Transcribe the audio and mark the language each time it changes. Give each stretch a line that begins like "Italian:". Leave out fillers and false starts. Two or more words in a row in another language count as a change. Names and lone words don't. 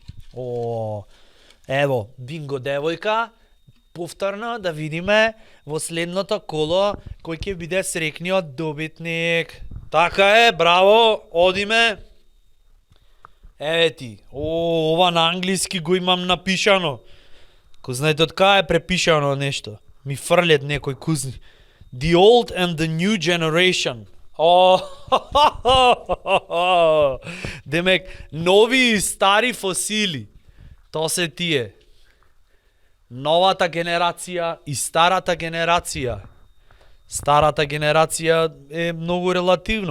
Macedonian: Ево, бинго девојка, повторно да видиме во следното коло кој ќе биде срекниот добитник. Така е, браво, одиме. Еве ти, ова на англиски го имам напишано. Кој знаете од кај е препишано нешто. Ми фрлет некој кузни.
English: The old and the new generation.
Macedonian: Демек, нови и стари фосили. Тоа се тие. Новата генерација и старата генерација. Старата генерација е многу релативно.